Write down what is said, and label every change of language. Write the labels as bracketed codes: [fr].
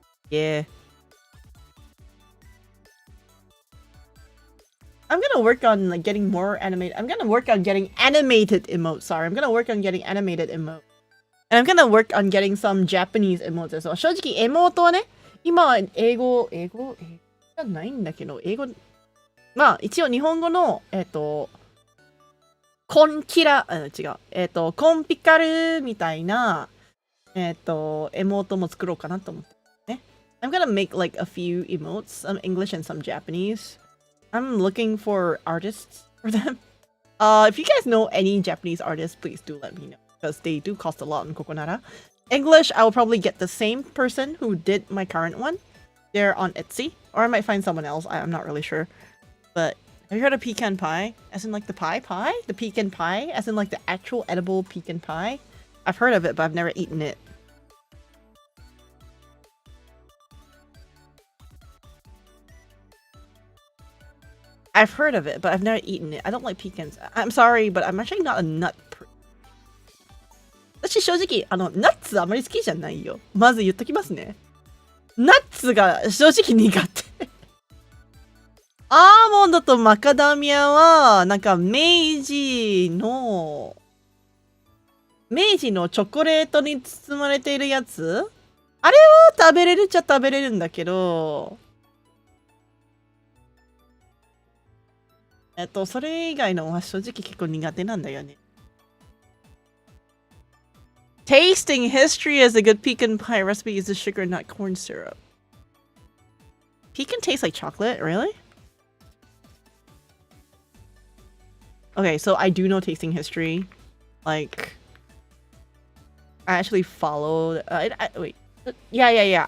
[en] Yeah. I'm gonna work on like getting more animated. I'm gonna work on getting animated emotes. Sorry, I'm gonna work on getting animated emotes. And I'm gonna work on getting some Japanese emotes as well. [ja] 正直、エモートはね、今は英語じゃないんだけど、英語、まあ一応日本語の、コンキラ、違う、コンピカルみたいな、エモートも作ろうかなと思ってね。 [en] I'm gonna make like a few emotes, some English and some Japanese. I'm looking for artists for them. If you guys know any Japanese artists, please do let me know, because they do cost a lot in Kokonara. English, I will probably get the same person who did my current one. They're on Etsy, or I might find someone else. I'm not really sure. But have you heard of pecan pie? As in like the pie? The pecan pie? As in like the actual edible pecan pie? I've heard of it, but I've never eaten it. I've heard of it, but I've never eaten it. I don't like pecans. I'm sorry, but I'm actually not a nut person. [ja] 私正直、ナッツあまり好きじゃないよ。まず言っときますね。ナッツが正直苦手。アーモンドとマカダミアは、なんか明治のチョコレートに包まれているやつ、あれは食べれるっちゃ食べれるんだけど、それ以外のお箸正直結構苦手なんだよね。 [en] Tasting history as a good pecan pie recipe uses sugar, not corn syrup. Pecan tastes like chocolate? Really? Okay, so I do know tasting history. Like, I actually followed... wait. Yeah.